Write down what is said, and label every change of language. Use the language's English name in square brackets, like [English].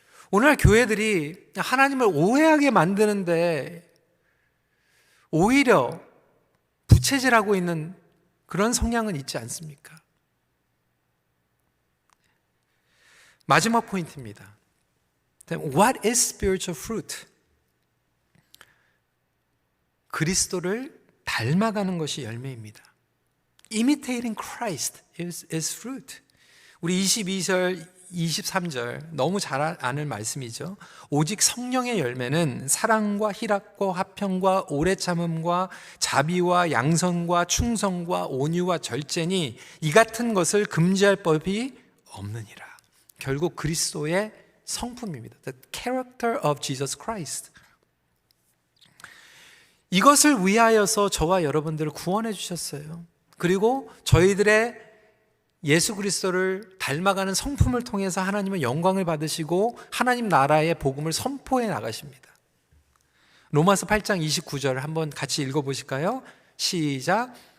[Korean] 오늘날 교회들이 하나님을 오해하게 만드는데 오히려 부채질하고 있는 그런 성향은 있지 않습니까? 마지막 포인트입니다. [English] What is spiritual fruit? [Korean] 그리스도를 닮아가는 것이 열매입니다. [English] Imitating Christ is fruit. [Korean] 우리 22절, 23절 너무 잘 아는 말씀이죠. 오직 성령의 열매는 사랑과 희락과 화평과 오래 참음과 자비와 양선과 충성과 온유와 절제니 이 같은 것을 금지할 법이 없느니라. 결국 그리스도의 성품입니다. [English] The character of Jesus Christ. [Korean] 이것을 위하여서 저와 여러분들을 구원해 주셨어요. 그리고 저희들의 예수 그리스도를 닮아가는 성품을 통해서 하나님은 영광을 받으시고 하나님 나라의 복음을 선포해 나가십니다. 로마서 8장 29절 한번 같이 읽어보실까요? 시작.